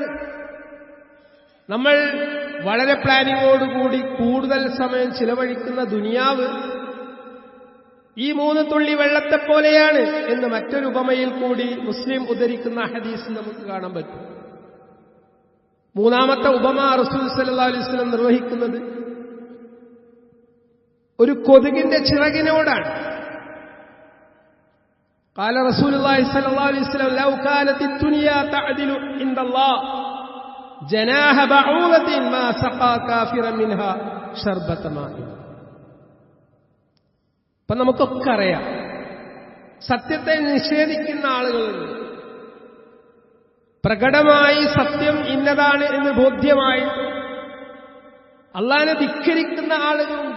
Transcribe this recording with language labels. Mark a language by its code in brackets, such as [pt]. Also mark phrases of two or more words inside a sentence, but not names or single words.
[ml] നമ്മൾ വളരെ പ്ലാനിങ്ങോടുകൂടി കൂടുതൽ സമയം ചിലവഴിക്കുന്ന ദുനിയാവ് ഈ 3 തുള്ളി വെള്ളത്തെപ്പോലെയാണ് എന്ന് മറ്റൊരു ഉപമയിൽ കൂടി മുസ്ലിം ഉദ്ധരിക്കുന്ന ഹദീസ് നമുക്ക് കാണാൻ പറ്റും. മൂന്നാമത്തെ ഉപമ റസൂൽ [ar] صلى الله عليه وسلم [ml] നിർവഹിക്കുന്നത് ഒരു കൊതുകിന്റെ ചിറകിനോടാണ്. [ar] قال رسول الله صلى الله عليه وسلم لو كانت الدنيا تعدل عند الله جناح بعوضة ما سقى كافرا منها شربة ماء. [ml] അപ്പൊ നമുക്കൊക്കെ അറിയാം, സത്യത്തെ നിഷേധിക്കുന്ന ആളുകളുണ്ട്, പ്രകടമായി സത്യം ഇന്നതാണ് എന്ന് ബോധ്യമായി അള്ളാഹനെ ധിക്കരിക്കുന്ന ആളുകളുണ്ട്.